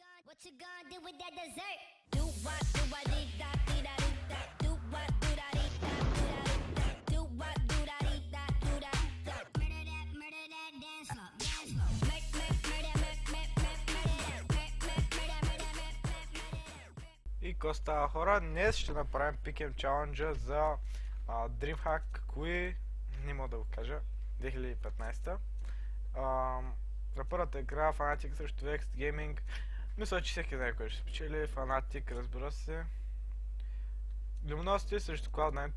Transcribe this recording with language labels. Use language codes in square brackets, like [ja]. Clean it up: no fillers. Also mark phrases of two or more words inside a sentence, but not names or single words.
[en] What you gonna do with that dessert? Do what, do what, dee da, dee da, dee da. Do what, do da, dee da, do da, dee da. Do what, do da, dee da, do da, dee da. Murder that, dance floor, dance floor. Murder that. [bg] И какво става, хора? Днес ще направим пикем чаленджа за DreamHack кои, не мога да го кажа, 2015. За първата игра Fnatic срещу Vex Gaming. Мисля, че всеки знае кой ще спечели. Fnatic, разбира се. Luminosity срещу Cloud9.